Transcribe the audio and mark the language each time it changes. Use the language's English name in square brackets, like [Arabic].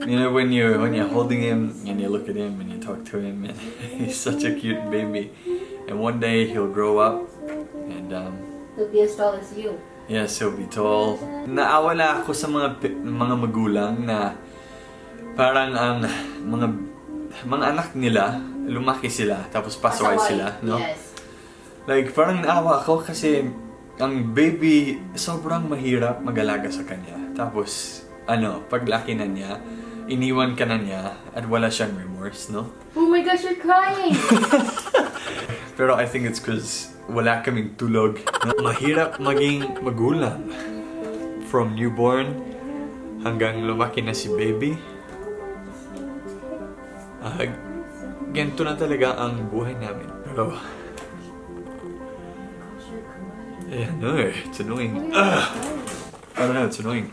[English] You know, when you're holding him and you look at him and you talk to him, and he's such a cute baby. And one day he'll grow up and To be as tall as you. yes, he'll be tall. [Filipino] Naawa na ako sa mga magulang na parang ang mga anak nila lumaki sila tapos pasaway sila, no? [English] Yes. [Filipino] Like parang naawa ako kasi ang baby sobrang mahirap mag-alaga sa kanya. Tapos paglaki na niya, iniwan ka na niya at wala siyang remorse, no? [English] Oh my gosh, you're crying! [Filipino] Pero [English] I think it's because [Filipino] wala kaming tulog. Mahirap maging magulang. [English] From newborn [Filipino] hanggang lumaki na si baby. Ganito na talaga ang buhay namin. [English] Pero it's annoying. I don't know, it's annoying.